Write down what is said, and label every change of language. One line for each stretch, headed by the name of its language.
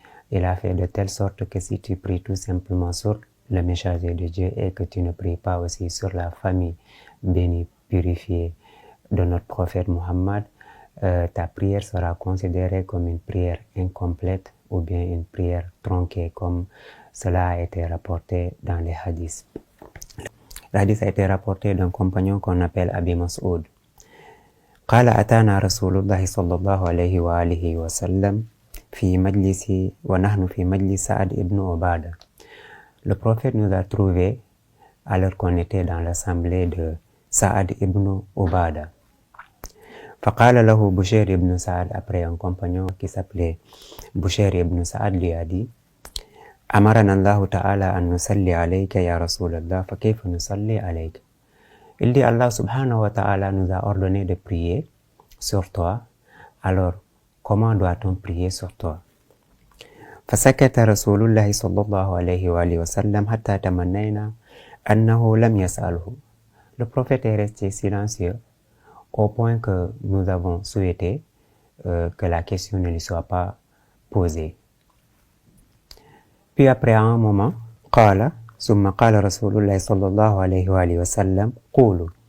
French: Il a fait de telle sorte que si tu pries tout simplement sur le messager de Dieu et que tu ne pries pas aussi sur la famille bénie, purifiée de notre prophète Muhammad, ta prière sera considérée comme une prière incomplète ou bien une prière tronquée, comme cela a été rapporté dans les hadiths. Le hadith a été rapporté d'un compagnon qu'on appelle Abi Mas'ud.
Arabic: قال أتانا رسول الله صلى الله عليه وآله وسلم في مجلس ونحن في مجلس سعد ibn Obada.
French: Le prophète nous a trouvés alors qu'on était dans l'assemblée de Sa'ad ibn Obada.
Arabic: فقال له بشير ibn Sa'ad,
French: après un compagnon qui s'appelait Bushair ibn Sa'ad lui a dit
Arabic: أمرنا الله تعالى أن نصلي عليك يا رسول الله فكيف نصلي عليك.
French: Il dit Allah subhanahu wa ta'ala nous a ordonné de prier sur toi, alors comment doit-on prier sur toi?
Arabic: فسكت رسول الله صلى الله عليه وآله وسلم حتى تمنينا أنه لم يسأله.
French: Le prophète est resté silencieux au point que nous avons souhaité que la question ne lui soit pas posée. Puis après un moment,
Arabic: قال ثم قال رسول الله صلى الله عليه وآله وسلم قولوا.